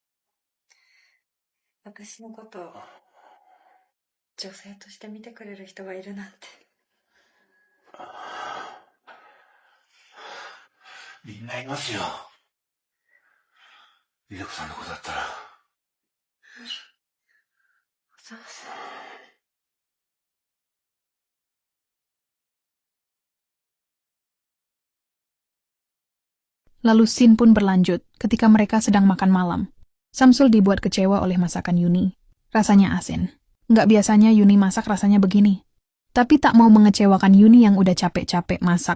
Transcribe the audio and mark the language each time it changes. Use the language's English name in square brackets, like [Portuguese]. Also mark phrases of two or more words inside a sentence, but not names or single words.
[Japanese] 私のことを女性として見てくれる人がいるなんて。みんないますよ。リリコさんのことだったら。小沢さん。 [Indonesian] Lalu scene pun berlanjut ketika mereka sedang makan malam. Samsul dibuat kecewa oleh masakan Yuni. Rasanya asin. Nggak biasanya Yuni masak rasanya begini. Tapi tak mau mengecewakan Yuni yang udah capek-capek masak.